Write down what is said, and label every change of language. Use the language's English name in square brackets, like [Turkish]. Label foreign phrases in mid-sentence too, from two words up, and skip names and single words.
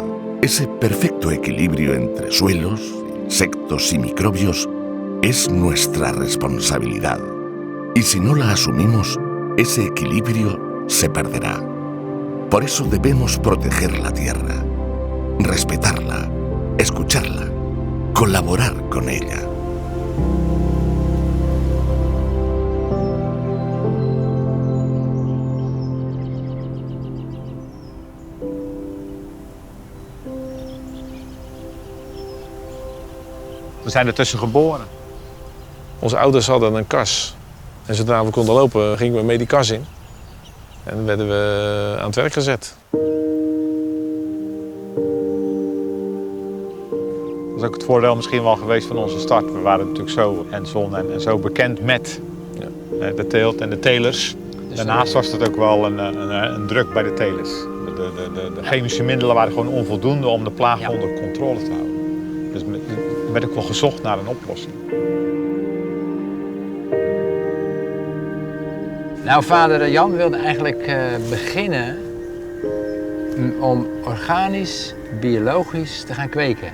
[Spanish] Ese perfecto equilibrio entre suelos, insectos y microbios es nuestra responsabilidad. Y si no la asumimos, ese equilibrio se perderá. Por eso debemos proteger la tierra, respetarla, escucharla, colaborar con ella. [Dutch] We zijn ertussen geboren. Onze ouders hadden een kas. En zodra we konden lopen, gingen we mee die kas in. En dan werden we aan het werk gezet. Dat is ook het voordeel misschien wel geweest van onze start. We waren natuurlijk zo hands-on en zo bekend met de teelt en de telers. Daarnaast was het ook wel een druk bij de telers. De chemische middelen waren gewoon onvoldoende om de plaag onder controle te houden. Dus er werd ook wel gezocht naar een oplossing. Nou, vader Jan wilde eigenlijk beginnen om organisch, biologisch te gaan kweken.